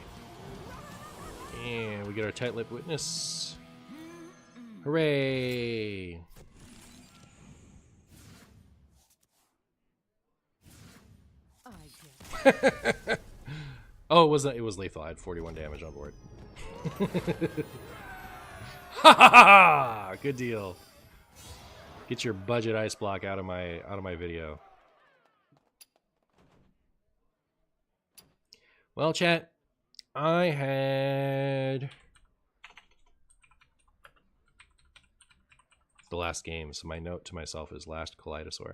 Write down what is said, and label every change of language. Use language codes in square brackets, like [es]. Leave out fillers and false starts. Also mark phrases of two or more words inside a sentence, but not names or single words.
[en] And we get our tight-lipped witness. Hooray! Oh, it was lethal. I had 41 damage on board. Ha ha ha! Good deal. Get your budget ice block out of my video. Well, chat, I had the last game, so my note to myself is last Kaleidosaur.